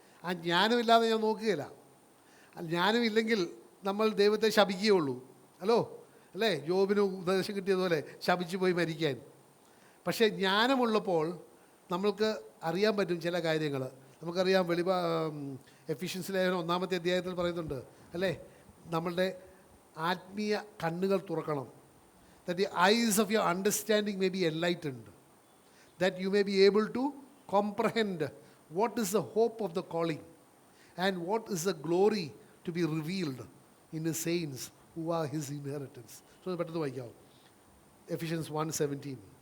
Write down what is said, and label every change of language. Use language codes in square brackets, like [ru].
[ml] ആ ജ്ഞാനമില്ലാതെ ഞാൻ നോക്കുകയില്ല. ജ്ഞാനമില്ലെങ്കിൽ നമ്മൾ ദൈവത്തെ ശപിക്കുകയുള്ളൂ, അല്ലേ? ജോബിന് ഉപദേശം കിട്ടിയതുപോലെ ശപിച്ചു പോയി മരിക്കാൻ. പക്ഷേ ജ്ഞാനമുള്ളപ്പോൾ നമ്മൾക്ക് അറിയാൻ പറ്റും ചില കാര്യങ്ങൾ. നമുക്കറിയാം, എഫിഷ്യൻസ് ലേഖനം 1-ാമത്തെ അധ്യായത്തിൽ പറയുന്നുണ്ട്, അല്ലേ? നമ്മളുടെ ആത്മീയ കണ്ണുകൾ തുറക്കണം. [en] that the eyes of your understanding may be enlightened, that you may be able to comprehend what is the hope of the calling and what is the glory to be revealed in the saints who are his inheritance. [ml] So പെട്ടെന്ന് വായിക്കാം, Ephesians 1:17.